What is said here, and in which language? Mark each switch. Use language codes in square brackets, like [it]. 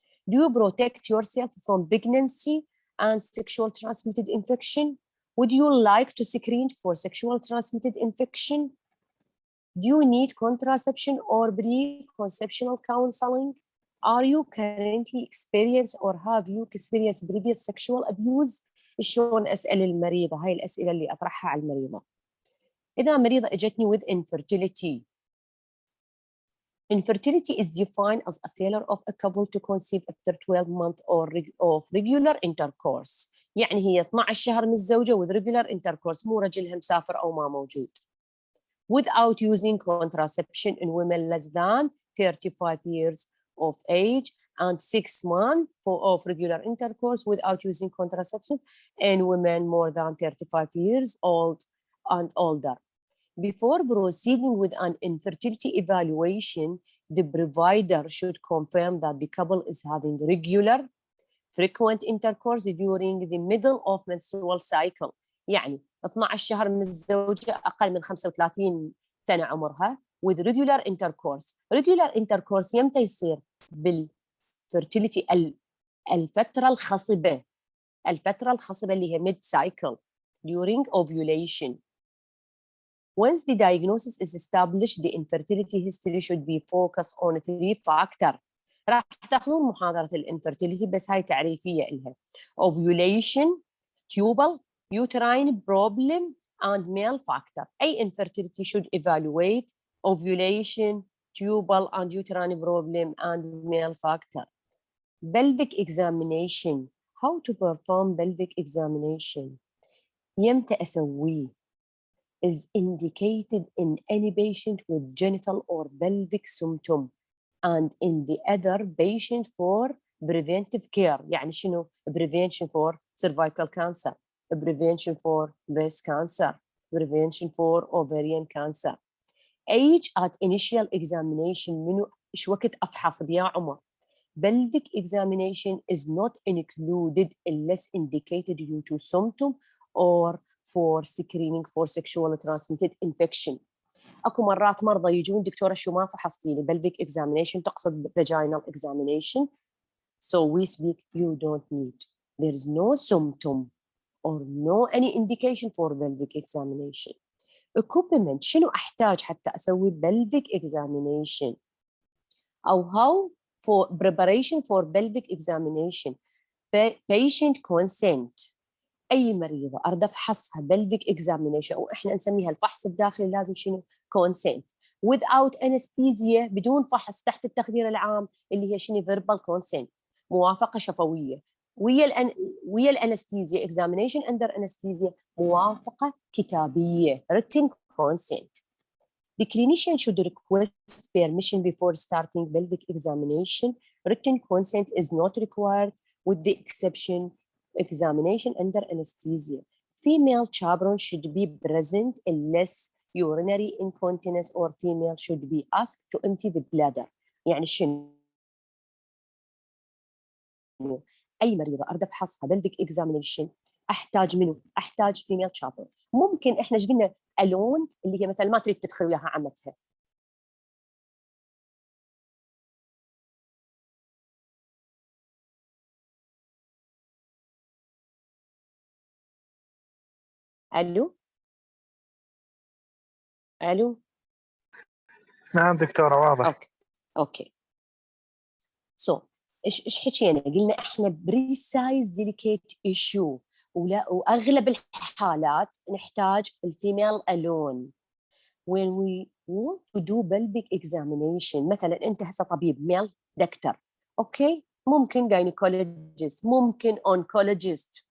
[en] Do you protect yourself from pregnancy and sexual transmitted infection? Would you like to screen for sexual transmitted infection? Do you need contraception or pre-conceptional counseling? Are you currently experienced or have you experienced previous sexual abuse? [ar] شلون أسأل المريضة؟ هاي الأسئلة اللي أطرحها على المريضة. إذا مريضة اجتني [en] with infertility. Infertility is defined as a failure of a couple to conceive after 12 months of regular intercourse. [ar] يعني هي 12 شهر من الزوجة [en] with regular intercourse، [ar] مو رجلها مسافر أو ما موجود. [en] Without using contraception in women less than 35 years of age and 6 months of regular intercourse without using contraception in women more than 35 years old and older. Before proceeding with an infertility evaluation, the provider should confirm that the couple is having regular, frequent intercourse during the middle of menstrual cycle. [ar] يعني 12 شهر من الزوجة أقل من 35 سنة عمرها [en] with regular intercourse. Regular intercourse [ar] يمتى يصير؟ بالfertility الفترة الخصبة اللي هي [en] mid cycle during ovulation. Once the diagnosis is established, the infertility history should be focused on 3 factors. [ar] راح تاخذون محاضرة الانفرتيليتي بس هاي تعريفية إلها. [en] Ovulation, tubal, uterine problem, and male factor. أي infertility should evaluate ovulation, tubal, and uterine problem, and male factor. Pelvic examination. How to perform pelvic examination? [ar] يمتى أسويه؟ [en] is indicated in any patient with genital or pelvic symptom and in the other patient for preventive care. [ar] يعني شنو؟ [en] prevention for cervical cancer, prevention for breast cancer, prevention for ovarian cancer. Age at initial examination. [ar] منو إيش وقت أفحص بيا عمر؟ [en] Pelvic examination is not included unless indicated due to symptom or for screening for sexually transmitted infection. [ar] اكو مرات مرضى يجون دكتوره شو ما فحصتي لي pelvic examination تقصد vaginal examination. [en] So we speak you don't need. There's no symptom or no any indication for pelvic examination. Equipment. [ar] شنو احتاج حتى اسوي [en] pelvic examination او how for preparation for pelvic examination. Patient consent. [ar] أي مريضة أريد أفحصها pelvic examination أو إحنا نسميها الفحص الداخلي لازم شنو؟ [en] consent without anesthesia، [ar] بدون فحص تحت التخدير العام اللي هي شنو [en] verbal consent، [ar] موافقة شفوية. ويا الانستيزيا [en] examination under anesthesia [ar] موافقة كتابية [en] written consent. The clinician should request permission before starting pelvic examination. Written consent is not required with the exception examination under anesthesia. Female chaperone should be present unless urinary incontinence or female should be asked to empty the bladder. [ar] يعني شنو؟ أي مريضة أريد أفحصها pelvic examination أحتاج منه؟ أحتاج female chaperone. ممكن إحنا إيش قلنا ألون اللي هي مثلا ما تريد تدخل وياها عمتها. ألو ألو. نعم دكتورة واضح. اوكي سو ايش حكينا؟ قلنا احنا بريسايز ديليكيت ايشو واغلب الحالات نحتاج الفيميل الون. [en] when we want to do pelvic examination [ar] مثلا انت هسه طبيب ميل دكتور اوكي، [en] ممكن gynecologist، ممكن oncologist.